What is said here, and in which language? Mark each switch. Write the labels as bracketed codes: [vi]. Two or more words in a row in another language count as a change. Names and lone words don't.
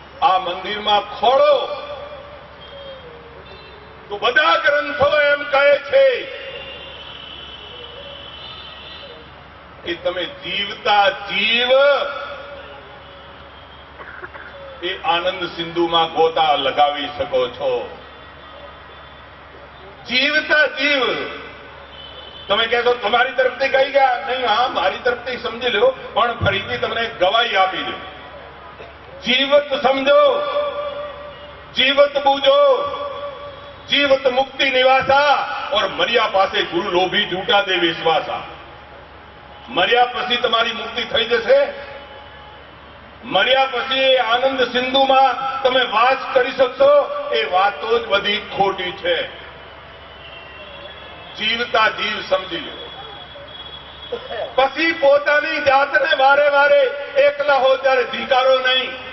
[gu] આ મંદિરમાં ખોળો તો બધા ગ્રંથો એમ કહે છે કે તમે જીવતા જીવ એ આનંદ સિંધુમાં ગોતા લગાવી શકો છો. જીવતા જીવ તમે કહેશો તમારી તરફથી કહી ગયા નહીં, હા મારી તરફથી સમજી લો, પણ ફરીથી તમને ગવાહી આપી દો. [hi] जीवत समझो, जीवत बूझो, जीवत मुक्ति निवासा और मर्या पासे गुरु लोभी झूठा दे विश्वासा. [gu] मर्या પછી તમારી મુક્તિ થઈ જશે. મર્યા પછી આનંદ સિંધુમાં તમે વાસ કરી શકશો. એ વાતો જ બધી ખોટી છે. જીવતા જીવ સમજી લો. પછી પોતાની જાતને વારે વારે એકલા હો ત્યારે ધિકારો નહીં.